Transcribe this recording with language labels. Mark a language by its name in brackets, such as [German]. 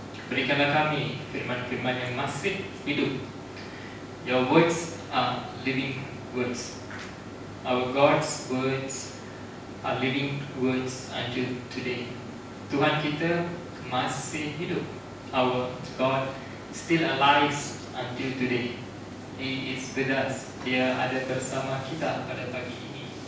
[Indonesian] Berikanlah kami firman-firman yang masih hidup. [English] Your words are living words. Our God's words are living words until today. [Indonesian] Tuhan kita masih hidup. [English] Our God still alive until today. He is with us. [Indonesian] Dia ada bersama kita pada pagi ini.